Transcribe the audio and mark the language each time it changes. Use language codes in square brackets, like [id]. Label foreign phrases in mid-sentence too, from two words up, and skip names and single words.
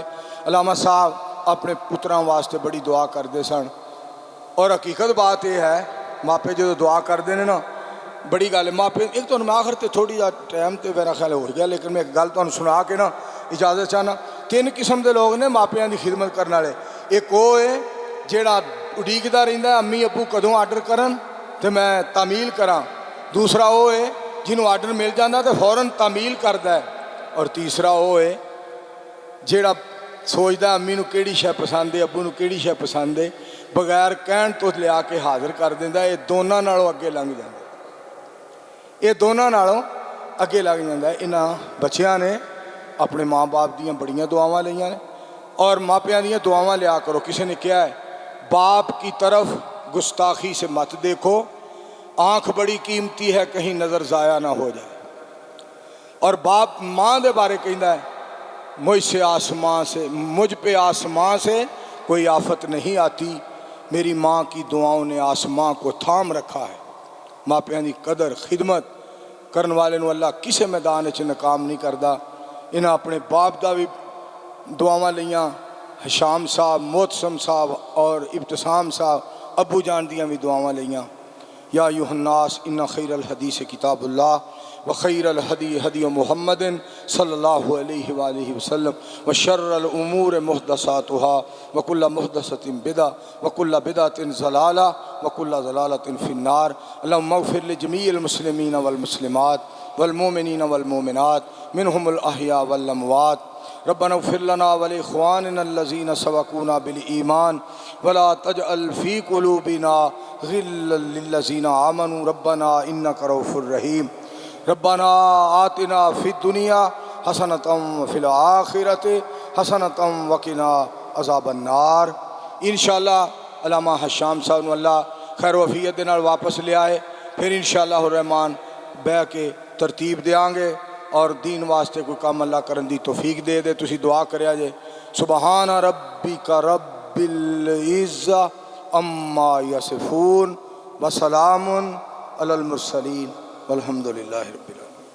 [pa] علامہ صاحب اپنے پتراں واسطے بڑی دعا کرتے سن، اور حقیقت بات یہ ہے ماپے جو دعا کرتے ہیں نا بڑی گل ہے۔ ماپے ایک تو میں آخر تے تھوڑی جا ٹائم تے میرا خیال ہو گیا، لیکن میں ایک گل تمہیں سنا کے نا اجازت چاہنا۔ 3 قسم دے لوگ نے ماپیاں دی خدمت کرنے والے، ایک وہ ہے جیڑا اڈیکدا رہندا ہے امی ابو کدوں آرڈر کرن تے میں تعمیل کراں، دوسرا وہ ہے جنہوں آرڈر مل جاتا تو فوراً تعمیل کرتا ہے، اور تیسرا وہ ہے جیڑا سوچتا امی نو کیڑی شے پسند ہے ابو نو کیڑی شے پسند ہے، بغیر کہن تو لیا کے حاضر کر دینا۔ یہ دونوں نالوں اگے لنگ جاتا ہے، یہ دونوں نالوں اگے لگ جاتا ہے۔ انہاں بچیاں نے اپنے ماں باپ دیاں بڑیاں دعاواں لیاں نے، اور ماپیاں دیاں دعاواں لیا کرو۔ [ur] کسی نے کیا ہے باپ کی طرف گستاخی سے مت دیکھو، آنکھ بڑی قیمتی ہے، کہیں نظر ضائع نہ ہو جائے۔ اور باپ [pa] ماں دے بارے کہندا ہے [ur] مجھ پہ آسمان سے کوئی آفت نہیں آتی، میری ماں کی دعاؤں نے آسمان کو تھام رکھا ہے۔ [pa] ماں پیاں دی قدر خدمت کرن والے نو اللہ کسے میدان وچ ناکام نہیں کردا۔ انہاں اپنے باپ دا بھی دعاواں لیاں، حشام صاحب، محتسم صاحب اور ابتسام صاحب ابو جان دیاں بھی دعاواں لیاں۔ [ar] یا ایھا الناس ان خیر الحدیث کتاب اللہ وخیر الہدی ہدی محمد صلی اللہ علیہ وآلہ وسلم وشر الامور محدثاتها وکل محدثۃ بدعہ وکل بدعۃ ضلالہ وکل ضلالۃ فی النار۔ اللہم اغفر لجمیع المسلمین والمسلمات والمؤمنین والمؤمنات منہم الاحیاء والاموات۔ ربنا اغفر لنا ولاخواننا الذین سبقونا بالایمان ولا تجعل فی قلوبنا غلا للذین آمنوا ربنا انک رؤوف رحیم۔ ربنا آتنا فی الدنیا حسنۃ وفی الآخرۃ حسنۃ وقنا عذاب النار۔ [pa] انشاءاللہ علامہ حشام صاحب نو اللہ خیر و عافیت دے نال واپس لے آئے، پھر انشاءاللہ الرحمن بہ کے ترتیب دیاں گے اور دین واسطے کوئی کام اللہ کرن دی توفیق دے دے۔ تسی دعا کریا جے [ar] سبحان ربک رب العزہ عما یصفون وسلام علی المرسلین والحمد للہ رب العالمین۔